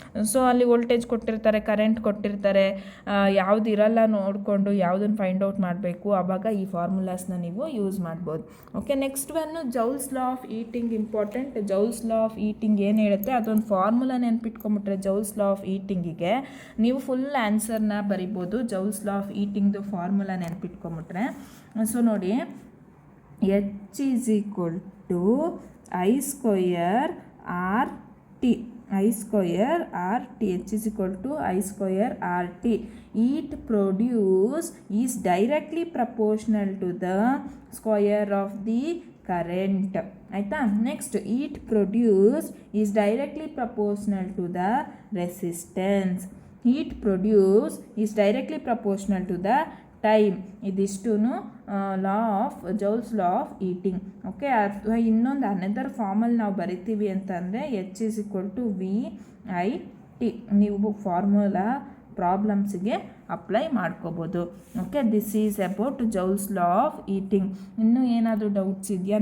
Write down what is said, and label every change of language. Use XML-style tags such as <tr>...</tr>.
<kn>So ಅಲ್ಲಿ voltage ಕೊಟ್ಟಿರ್ತಾರೆ, current ಕೊಟ್ಟಿರ್ತಾರೆ, ಯಾವ್ದು ಇರಲ್ಲ ನೋಡಿಕೊಂಡು ಯಾವುದನ್ನು ಫೈಂಡ್ ಔಟ್ ಮಾಡಬೇಕು, ಆವಾಗ ಈ ಫಾರ್ಮುಲಾಸ್ನ ನೀವು ಯೂಸ್ ಮಾಡ್ಬೋದು. Okay, next one joules law of eating important. Joules law of eating ಏನು ಹೇಳುತ್ತೆ, ಅದೊಂದು ಫಾರ್ಮುಲಾ ನೆನ್ಪಿಟ್ಕೊಂಬಿಟ್ರೆ ಜೌಲ್ಸ್ ಲಾ ಆಫ್ ಈಟಿಂಗಿಗೆ ನೀವು ಫುಲ್ ಆನ್ಸರ್ನ ಬರಿಬೋದು. Joules law of ಈಟಿಂಗ್ದು formula ನೆನ್ಪಿಟ್ಕೊಂಬಿಟ್ರೆ.</kn> <en>So ನೋಡಿ, H is equal to I square RT. I square RT. H is equal to I square RT. Heat produced is directly proportional to the square of the current. ಆಯಿತಾ? Next, heat produced is directly proportional to the resistance. Heat produced is directly proportional to the time.</en> <kn>ಇದಿಷ್ಟು law of joules law of eating. Okay, ಅಥವಾ ಇನ್ನೊಂದು another ಫಾರ್ಮಲ್ಲಿ ನಾವು ಬರಿತೀವಿ ಅಂತಂದರೆ</kn> <en>H is equal to VIT.</en> <kn>ನೀವು formula ಪ್ರಾಬ್ಲಮ್ಸ್ಗೆ apply ಮಾಡ್ಕೋಬೋದು.</kn> <en>Okay, this is about Joule's law of heating.</en> <kn>ಇನ್ನೂ ಏನಾದರೂ ಡೌಟ್ಸ್ ಇದೆಯಾ?</kn>